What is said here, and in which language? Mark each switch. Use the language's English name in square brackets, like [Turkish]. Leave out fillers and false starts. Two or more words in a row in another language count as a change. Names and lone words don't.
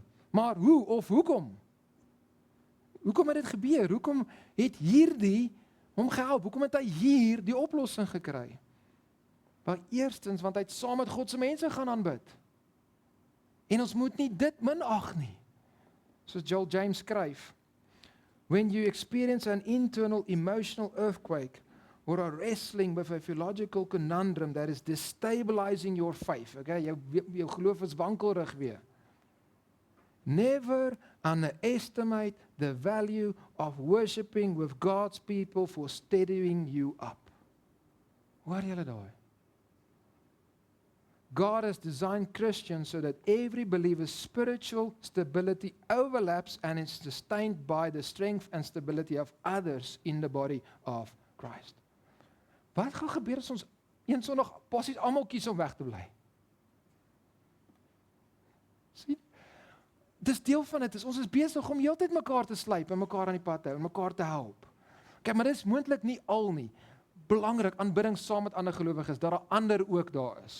[Afrikaans] Maar hoe of hoekom? Hoekom het dit gebeur? Hoekom het hierdie hom gehelp? Hoekom het hy hier die oplossing gekry? Maar eerstens, want hy het saam met God se mense gaan aanbid. En ons moet nie dit minag nie. Soos Joel James skryf, [English] when you experience an internal emotional earthquake or are wrestling with a theological conundrum that is destabilizing your faith, [Afrikaans] okay, jou geloof is wankelrig weer. [English] Never underestimate the value of worshiping with God's people for steadying you up. [Afrikaans] Hoor julle daai? [English] God has designed Christians so that every believer's spiritual stability overlaps and is sustained by the strength and stability of others in the body of Christ. [Afrikaans] Wat gaan gebeur as ons een Sondag passies almal kies om weg te bly? Sien? Dis deel van dit. Ons is besig om heeltyd mekaar te slyp en mekaar aan die pad te hou en mekaar te help. Kyk, maar dis moontlik nie al nie. Belangrik, aanbidding saam met ander gelowiges, dat daar ander ook daar is.